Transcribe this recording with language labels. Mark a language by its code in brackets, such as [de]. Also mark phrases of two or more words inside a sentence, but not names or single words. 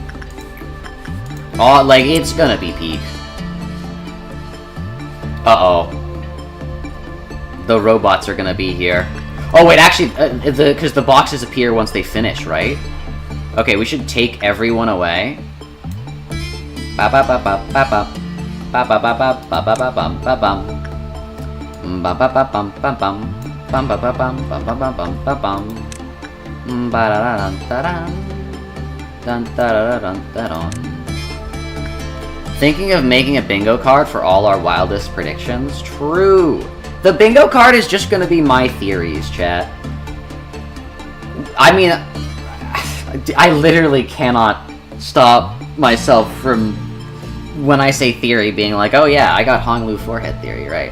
[en] Oh, like, it's gonna be peak. Uh-oh. The robots are gonna be here. Oh, wait, actually, because the boxes appear once they finish, right? Okay, we should take everyone away. Ba-ba-ba-ba-ba-ba. Ba-ba-ba-ba-ba-ba-ba-bum-ba-bum. Ba-ba-ba-bum-bum-bum. Bum-ba-ba-bum-bum-bum-bum-bum. Ba-da-da-dun-da-dun. Dun-da-da-dun-da-dun. Thinking of making a bingo card for all our wildest predictions? True! The bingo card is just gonna be my theories, chat. I mean, I literally cannot stop myself from, when I say theory, being like, oh yeah, I got Honglu forehead theory, right?